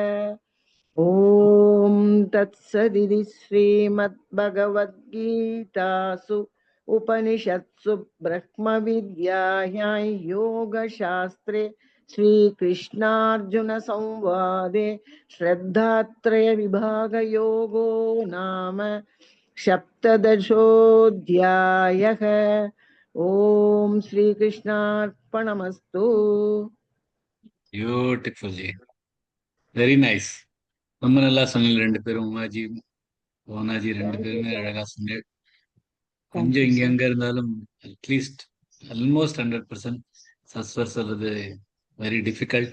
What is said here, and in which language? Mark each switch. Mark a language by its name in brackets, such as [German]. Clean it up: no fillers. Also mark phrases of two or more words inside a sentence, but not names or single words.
[Sanskrit] ॐ तत्सदिति श्रीमद्भगवद्गीतासु उपनिषत्सु ब्रह्मविद्यायां योगशास्त्रे श्रीकृष्णार्जुनसंवादे श्रद्धात्रयविभागयोगो नाम सप्तदशोऽध्यायः। ॐ श्रीकृष्णार्पणमस्तु। [English] Beautiful ji, very nice. [Tamil] ரொம்ப நல்லா சொன்னீங்க ரெண்டு பேரும், உமாஜி மோனாஜி ரெண்டு பேருமே அழகா சொன்னீங்க. கொஞ்சம் இங்க அங்க இருந்தாலும் [English] at least almost [Tamil] 100% சஸ்வர் சொல்றது [English] very difficult.